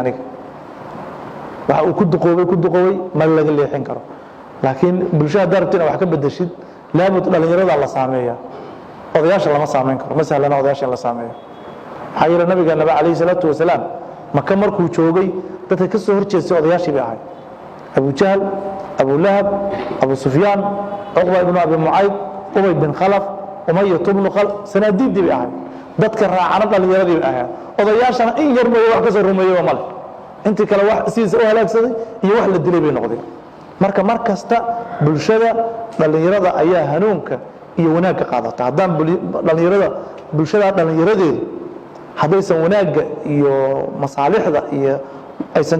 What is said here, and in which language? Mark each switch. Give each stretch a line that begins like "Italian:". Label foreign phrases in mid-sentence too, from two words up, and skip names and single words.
Somali: aniga waxa uu ku duqoobay ma laga leexin karo laakiin bulshada darabtina wax ka bedeshid laabud dhallinyarada la saameeya odayaasha lama saameyn karo masalana odayaasha la saameeyo xayira nabiga
Arabic: عليه الصلاة والسلام
Somali: maka markuu joogay dadka ka soo horjeestay odayaashii bay ahay abu jahl abu lahab abu sufyaan cuqba ibnu abi mucayd ubay bin khalaf umayat ibnu khalaf sanaadiidii bay ahay dadka raacana dhallinyaradii bay ahay odayaashana in yar mooye wax ka soo rumeeyey male intii kale wax sidiisa u halaagsaday iyo wax la dilay bay noqdeen marka mar kasta bulshada dhallinyarada ayaa hanuunka iyo wanaagga qaadata haddaan bulshada dhallinyaradeedu haddaysan wanaagga iyo masaalixda iyo aysan